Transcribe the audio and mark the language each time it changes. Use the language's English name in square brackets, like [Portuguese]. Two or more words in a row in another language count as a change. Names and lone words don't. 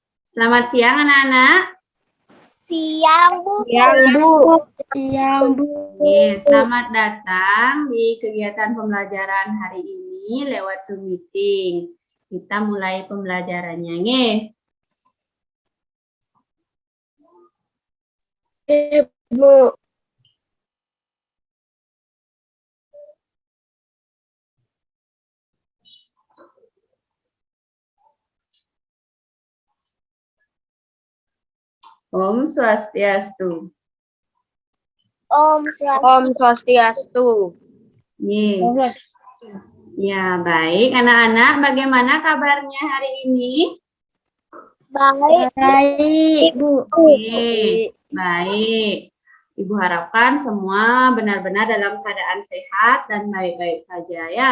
[Indonesian] Selamat siang anak-anak. Siang, Bu. Siang, Bu. Siang, Bu. Selamat datang di kegiatan pembelajaran hari ini lewat Zoom meeting. Kita mulai pembelajarannya, nggih. Bu. [Sanskrit] Om Swastiastu. Om Swastiastu. [Indonesian] Nggih. Ya, baik anak-anak. Bagaimana kabarnya hari ini? Baik, Bu. Baik. Ibu harapkan semua benar-benar dalam keadaan sehat dan baik-baik saja ya.